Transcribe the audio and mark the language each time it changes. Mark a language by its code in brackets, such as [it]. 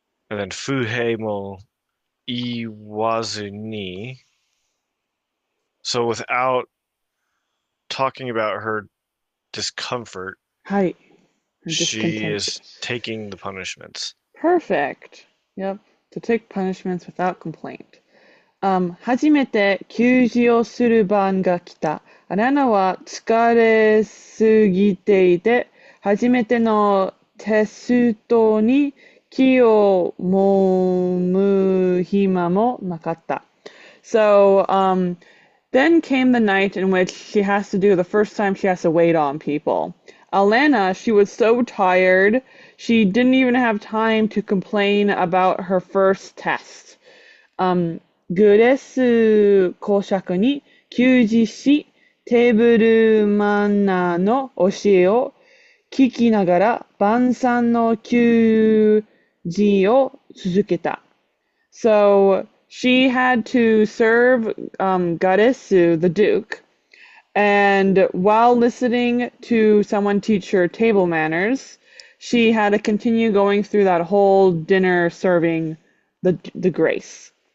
[en] And then [ja] fuhei mo iwazu ni. [en] So without talking about her discomfort, [ja] はい。Her [en] she discontent. is taking the punishments. Perfect. Yep. To take punishments without complaint. [ja] 初めて給仕をする番が来た。アラナは疲れすぎていて、初めてのテストに気をもむ暇もなかった。 [en] So, then came the night in which she has to do the first time she has to wait on people. Alanna, she was so tired, she didn't even have time to complain about her first test. [ja] グレス公爵に給仕し、テーブルマナーの教えを聞きながら晩餐の給仕を続けた。 [en] So she had to serve Garesu, the Duke, and while listening to someone teach her table manners, she had to continue going through that whole dinner serving the grace.